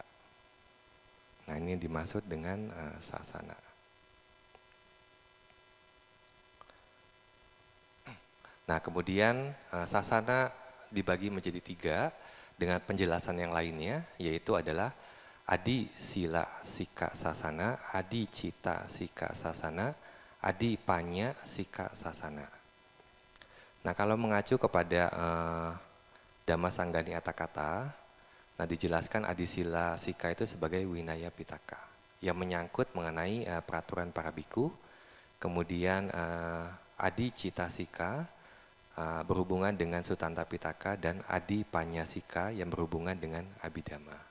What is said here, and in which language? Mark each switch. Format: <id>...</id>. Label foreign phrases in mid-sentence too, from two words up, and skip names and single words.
<id>Nah ini dimaksud dengan sasana. Nah kemudian sasana dibagi menjadi 3 dengan penjelasan yang lainnya, yaitu adalah</id> <pi>Adi Sila Sika Sasana, Adi Cita Sika Sasana, Adi Panya Sika Sasana.</pi> <id>Nah kalau mengacu kepada Dhamma Sanggani Atakata, nah dijelaskan</id> <pi>Adi Sila Sika</pi> <id>itu sebagai Winaya Pitaka, yang menyangkut mengenai peraturan para bhikkhu. Kemudian</id> <pi>Adi Cita Sika</pi> <id>berhubungan dengan Sutanta Pitaka, dan</id> <pi>Adi Panya Sika</pi> <id>yang berhubungan dengan Abhidhamma.</id>